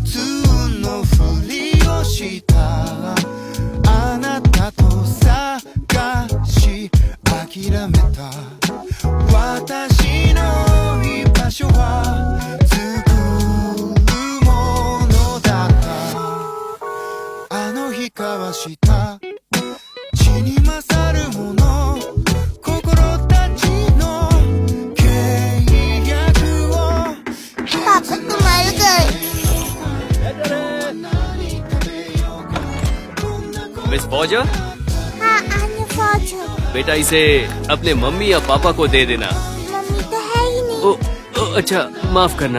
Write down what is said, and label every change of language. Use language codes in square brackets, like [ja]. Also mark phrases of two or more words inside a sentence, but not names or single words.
[ja] 通のふりをしたあなたと探し諦めた私の居場所は作るものだったあの日交わした血に勝るもの心たちの契約を [hi] पापा तुम मर गए। मिस फौजर, हाँ आन्या फौजर। बेटा इसे अपने मम्मी या पापा को दे देना। मम्मी तो है ही नहीं। ओ अच्छा, माफ करना।